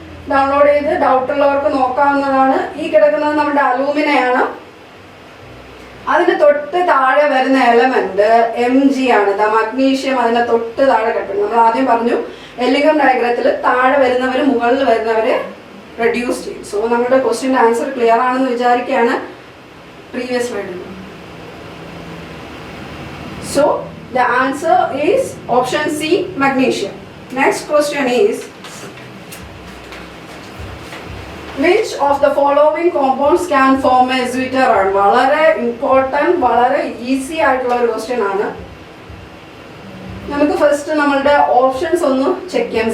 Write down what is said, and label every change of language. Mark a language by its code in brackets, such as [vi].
[ml] Download ചെയ്ത് doubt ഉള്ളവർക്ക് നോക്കാവുന്നതാണ്. ഈ കിടക്കുന്നത് നമ്മുടെ അലൂമിനയാണ്. അതിന് തൊട്ട് താഴെ വരുന്ന എലമെന്റ് Mg ആണ്. മഗ്നീഷ്യം അതിന്റെ തൊട്ട് താഴെ കിടക്കുന്നത്. നമ്മൾ ആദ്യം പറഞ്ഞു എല്ലിംഗർ ഡയഗ്രത്തിൽ താഴെ വരുന്നവർ മുകളിൽ വരുന്നവരെ റെഡ്യൂസ് ചെയ്യും. സോ നമ്മുടെ ക്വസ്റ്റ്യൻ്റെ ആൻസർ ക്ലിയർ ആണെന്ന് വിചാരിക്കുകയാണ്. പ്രീവിയസ് സ്ലൈഡിൽ [en] so the answer is option C, magnesium. Next question is, which of the following compounds can form a zwitter ion? [ml] വളരെ important, വളരെ ഈസി ആയിട്ടുള്ള ഒരു ക്വസ്റ്റ്യൻ ആണ്. നമുക്ക് ഫസ്റ്റ് നമ്മളുടെ ഓപ്ഷൻസ് ഒന്ന് ചെക്ക് ചെയ്യാം.